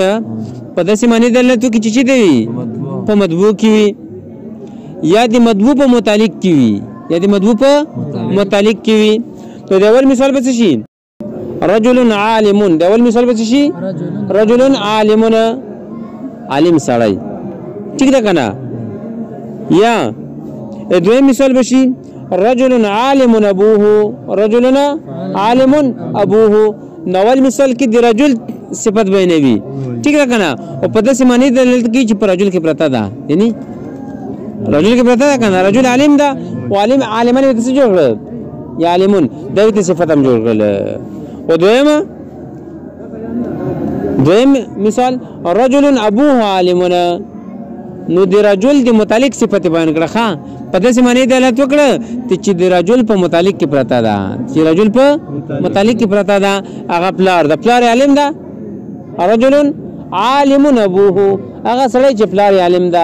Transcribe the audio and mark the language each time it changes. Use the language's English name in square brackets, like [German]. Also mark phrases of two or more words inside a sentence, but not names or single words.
[Pashto] په داسې معنی دلالت وکي چې دی وي په مطبوع کې وي، یا د مطبوع په متعلق کې وي، یا د مطبوع په متعلق کې وي. تو د اول مثال به څه شي؟ [Arabic] رجل عالم. [Pashto] دا اول مثال به شي [Arabic] رجل عالم، [Pashto] عالم سړی. ٹھیک ده کنه؟ یا دویم مثال به شي [Arabic] رجل عالم ابوه. رجل عالم ابوه. [Pashto] نو اول مثال کې د رجل صفت بیانوي. ٹھیک ده کنه؟ او په داسې معنی دلالت کوي چې په رجل کې پرته ده، یعنی رجل کې پرته ده کنه. رجل عالم ده، او عالم عالمان به څه جوړ کړل؟ یا عالمون دا صفت هم جوړ کړل. و دویم مثال [Arabic] رجل ابوه عالمنا. [Pashto] نو د رجل د متعلق صفت بیان کړه. ښه په داسې معنی دلالت وکړه چې د رجل په متعلق کې پرته ده، چې رجل په متعلق کې پرته ده. هغه پلار ده، پلار عالم ده. [Arabic] رجل عالم ابوه، [Pashto] هغه سړی چې پلار عالم ده.